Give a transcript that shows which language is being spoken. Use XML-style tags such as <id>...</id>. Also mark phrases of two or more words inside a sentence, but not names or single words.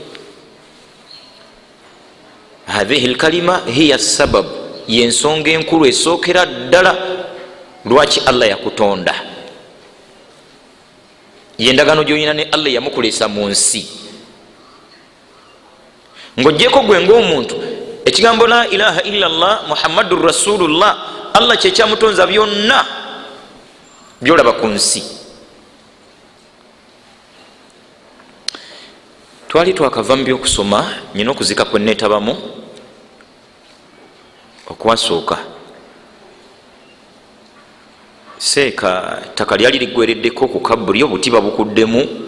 <ar>هذه الكلمة هي سبب,</ar> <lg>yensonga enkulu esookera ddala lwaki Allah yakutonda. Yendagano gyolina ne Allah yamukulesa mu nsi. Ng'oggyeko gwe ng'omuntu ekigambo</lg> <ar>لا إله إلا الله محمد رسول الله,</ar> <lg>Allah kyekyamutonza byonna byolaba ku nsi. Twali twakava mu byokusoma, nyina okuzika kwe neetabamu okwasooka. Seeka ttaka lyali liggwereddeko ku kabuli, obuti babukuddemu.</lg>